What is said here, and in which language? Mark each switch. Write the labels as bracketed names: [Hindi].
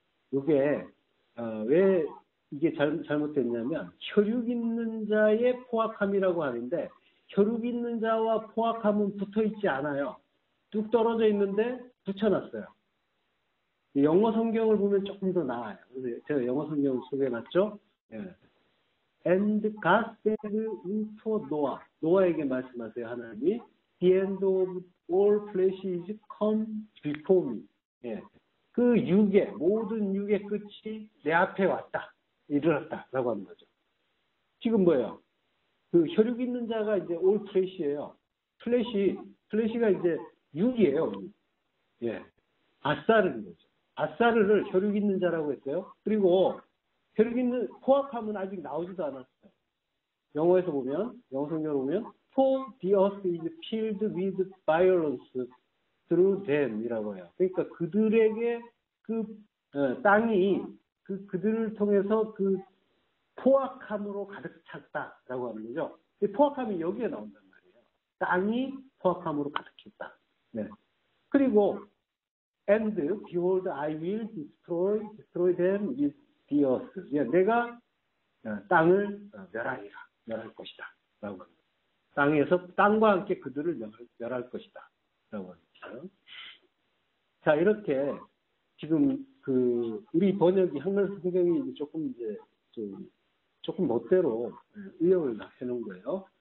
[Korean] 이게 왜 이게 잘못됐냐면 혈육 있는 자의 포악함이라고 하는데 혈육 있는 자와 포악함은 붙어 있지 않아요. 뚝 떨어져 있는데 붙여놨어요. 영어 성경을 보면 조금 더 나아요. 그래서 제가 영어 성경을 소개해놨죠. 예. [English] And God said unto Noah, [Korean] 노아에게 말씀하세요. 하나님이 [English] The end of all flesh is come before me. [Korean] 예. 그 모든 육의 끝이 내 앞에 왔다. 이르렀다라고 하는 거죠. 지금 뭐예요? 그 혈육 있는 자가 이제 [English] all flesh [Korean] 예요. 플래시가 이제 육이에요. 예. 아사르는 거죠. 아사르를 혈육 있는 자라고 했어요. 그리고 혈육 있는 포악함은 아직 나오지도 않았어요. 영어 성경을 보면 [English] For the earth is filled with violence through them [Korean] 이라고 해요. 그러니까 그들에게 땅이 그들을 통해서 그 포악함으로 가득 찼다라고 하는 거죠. 포악함이 여기에 나온단 말이에요. 땅이 포악함으로 가득했다. 네. 그리고 [English] And behold, I will destroy them with the earth. [Korean] 예, 내가 땅을 멸할 것이다. 라고 합니다. 땅과 함께 그들을 멸할 것이다. 하죠. 자, 이렇게 지금 우리 번역이 한글 성경이 조금 조금 멋대로 의역을 해놓은 거예요.